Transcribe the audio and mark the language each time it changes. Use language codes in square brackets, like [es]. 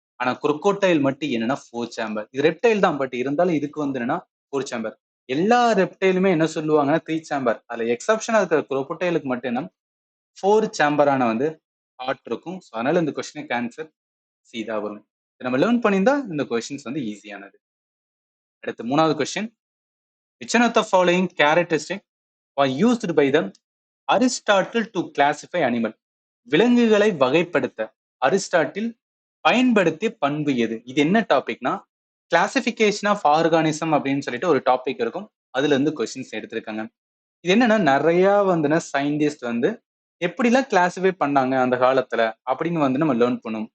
[ta] ஆனா குரோக்கோடைல் மட்டும் என்னன்னா 4 சேம்பர். இது ரெப்டைல் தான், பட் இருந்தாலும் இதுக்கு என்னன்னா 4 சேம்பர். எல்லா ரெப்டைலுமே என்ன சொல்லுவாங்கன்னா 3 சேம்பர். அதுல எக்ஸப்ஷனா இருக்கிற குரோக்கோடைலுக்கு மட்டும் என்ன 4 சேம்பரான ஹார்ட் இருக்கும். ஸோ அதனால இந்த கொஸ்டினுக்கு ஆன்சர் சி தான் வரும். நம்ம லேர்ன் பண்ணியிருந்தா இந்த கொஸ்டின்ஸ் ஈஸியானது. அடுத்து 3வது question. [en] Which one of the following characteristic was used by the Aristotle to classify animal? [ta] விலங்குகளை வகைப்படுத்த அரிஸ்டாட்டில் பயன்படுத்திய பண்பு எது? இது என்ன டாபிக்னா, கிளாசிபிகேஷன் ஆஃப் ஆர்கானிசம் அப்படின்னு சொல்லிட்டு ஒரு டாபிக் இருக்கும். அதுல இருந்து கொஸ்டின்ஸ் எடுத்திருக்காங்க. இது என்னன்னா, நிறைய சயின்டிஸ்ட் எப்படிலாம் கிளாசிஃபை பண்ணாங்க அந்த காலத்துல அப்படின்னு நம்ம லேர்ன் பண்ணும்.